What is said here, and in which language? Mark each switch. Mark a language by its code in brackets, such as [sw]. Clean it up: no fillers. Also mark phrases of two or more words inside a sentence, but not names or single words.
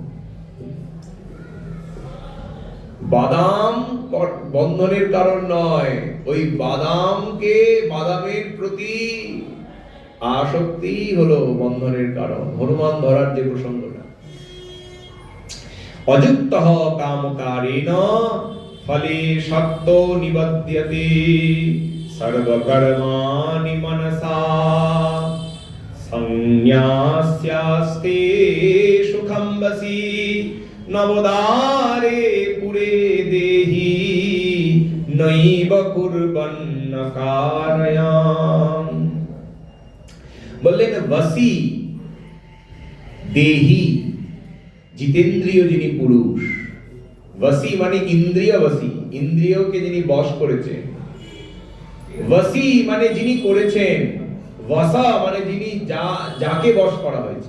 [bn] বাদাম বন্ধনের কারণ নয়, ওই বাদামের প্রতি আসক্তি হলো বন্ধনের কারণ। হনুমান ধরার যে প্রসঙ্গটা, [sa] অযুক্তঃ কামকারেণ ফলে শক্তো নিবধ্যতে सर्वकर्माणि मनसा संन्यास्यास्ते सुखं वसी नवोदारे पुरे देहि नैव कुर्वन्न कारयाम। [bn] বললেন [sa] বসি দেহি, [bn] জিতেন্দ্রিয় যিনি পুরুষ। বসি মানে ইন্দ্রিয় বসি, ইন্দ্রিয়কে যিনি বশ করেছেন। বসি মানে যিনি করেছেন, বসা মানে যিনি যাকে বশ করা হয়েছে।